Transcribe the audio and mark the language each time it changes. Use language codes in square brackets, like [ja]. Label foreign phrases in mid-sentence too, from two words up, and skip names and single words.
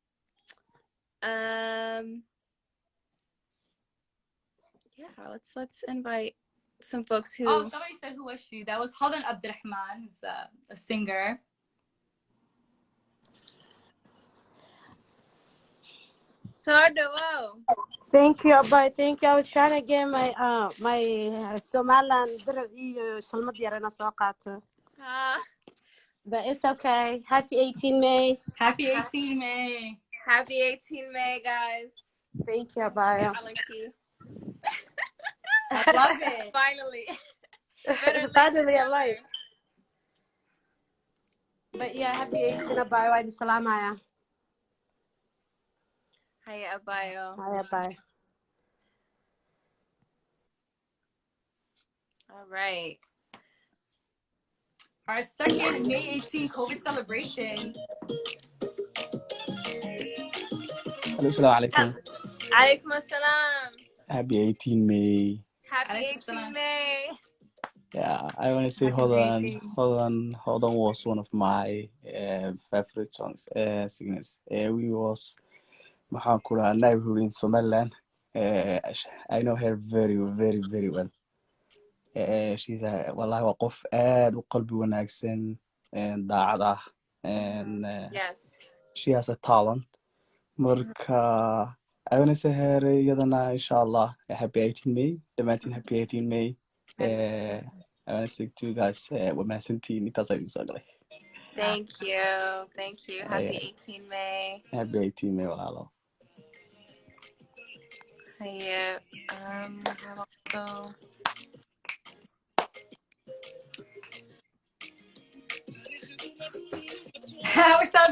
[en] Yeah, let's invite some folks who. Oh, somebody said who was she? That was Hodan Abdirahman, who's a singer. Whoa. Thank you, Abay. Thank you. I was trying to get my Somaliland [so] Shalmad yarana soo qaato. [en] But it's okay. Happy 18 May. Happy 18 May. Happy 18 May, guys. Thank you, Abay. I love it. Finally. Finally alive. But yeah, happy 18 Abay. [so] Wa idin salaamaya. [en] Hi, Abayo. Hi, Abay. All right. Our second May 18 COVID celebration. Hello, [ar] assalamu alaikum. Alaikum assalam. [en] Happy 18 May. Happy 18 May. Yeah, I want to say Hodan was one of my favorite singers. We was neighborhood in Somaliland. I know her very, very, very well. [so] She's wallahi waa qof aad u qalbi wanaagsan, daacad ah. [en] Yes. She has a talent. Marka I want to say her iyadana inshallah happy 18 May. Dhammaantiin happy 18 May. I want to say to you guys [so] waa mahadsantihiin intaas idin soo galay. [en] Thank you. Thank you. Happy 18 May. Happy 18 May walaalo. Yeah. Also... We're celebrating